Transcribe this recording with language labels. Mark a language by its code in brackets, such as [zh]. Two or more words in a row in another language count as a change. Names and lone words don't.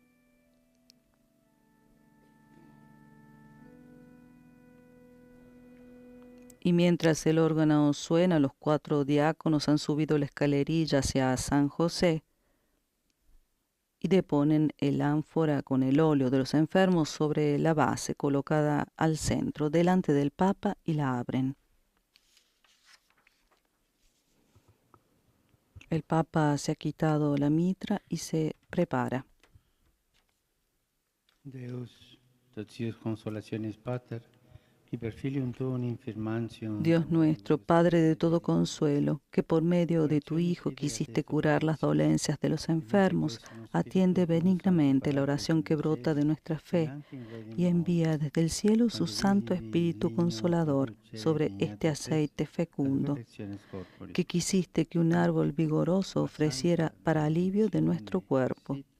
[es] Y mientras el órgano suena, los 4 diáconos han subido la escalerilla hacia San José y deponen el ánfora con el óleo de los enfermos sobre la base colocada al centro, delante del Papa, y la abren. El Papa se ha quitado la mitra y se prepara. [la] Deus, totius consolationis pater, qui per filium tuum infirmantium. [es] Dios nuestro, Padre de todo consuelo, que por medio de tu Hijo quisiste curar las dolencias de los enfermos, atiende benignamente la oración que brota de nuestra fe y envía desde el cielo su Santo Espíritu Consolador sobre este aceite fecundo, que quisiste que un árbol vigoroso ofreciera para alivio de nuestro cuerpo.